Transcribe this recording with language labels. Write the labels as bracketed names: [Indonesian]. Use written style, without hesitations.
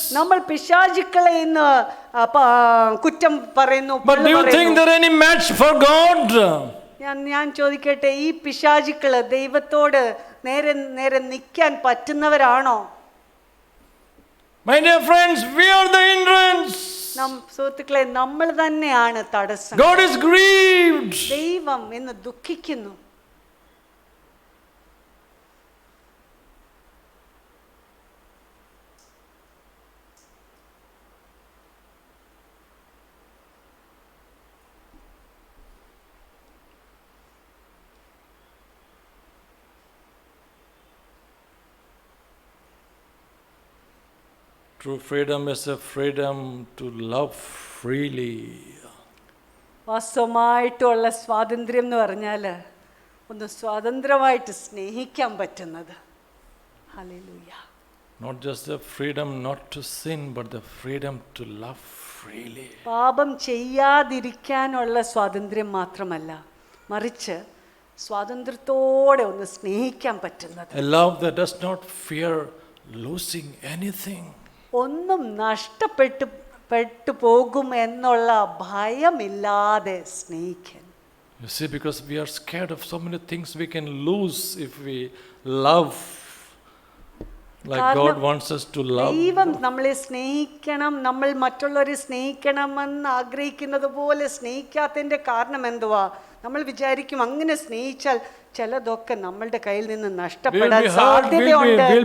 [Malayalam] നമ്മൾ പിശാചുക്കളെ ഇന്ന് കുറ്റം പറയുന്നു. [English] But do you think there any match for God? [Malayalam] ഞാൻ ചോദിക്കട്ടെ, ഈ പിശാചുക്കള് ദൈവത്തോട് നേരെ നിൽക്കാൻ പറ്റുന്നവരാണോ? [English] My dear friends, we are the hindrance. [Malayalam] സുഹൃത്തുക്കളെ, നമ്മൾ തന്നെയാണ് തടസ്സം. [English] God is grieved. [Malayalam] ദൈവം ഇന്ന് ദുഃഖിക്കുന്നു. [English] True freedom is a freedom to love freely. [Malayalam] വാസ്തവമായിട്ടുള്ള സ്വാതന്ത്ര്യം എന്ന് പറഞ്ഞാൽ ഒന്ന് സ്വതന്ത്രമായിട്ട് സ്നേഹിക്കാൻ പറ്റുന്നത്. Hallelujah. [English] Not just the freedom not to sin, but the freedom to love freely. [Malayalam] പാപം ചെയ്യാതിരിക്കാനുള്ള സ്വാതന്ത്ര്യം മാത്രമല്ല, മറിച്ച് സ്വാതന്ത്ര്യത്തോടെ ഒന്ന് സ്നേഹിക്കാൻ പറ്റുന്നത്. [English] A love that does not fear losing anything. [Malayalam] ഒന്നും നഷ്ടപ്പെട്ടു പോകും എന്നുള്ള ഭയമില്ലാതെ സ്നേഹിക്കാൻ. [English] You see, because we are scared of so many things we can lose if we love like God wants us to love. [Malayalam] ദൈവം നമ്മളെ സ്നേഹിക്കണം, നമ്മൾ മറ്റുള്ളവരെ സ്നേഹിക്കണമെന്ന് ആഗ്രഹിക്കുന്നത് പോലെ സ്നേഹിക്കാത്തതിൻ്റെ കാരണം എന്തുവാ? നമ്മൾ വിചാരിക്കും അങ്ങനെ സ്നേഹിച്ചാൽ ചിലതൊക്കെ നമ്മളുടെ കയ്യിൽ നിന്ന് നഷ്ടപ്പെടാൻ സാധ്യതയുണ്ട്.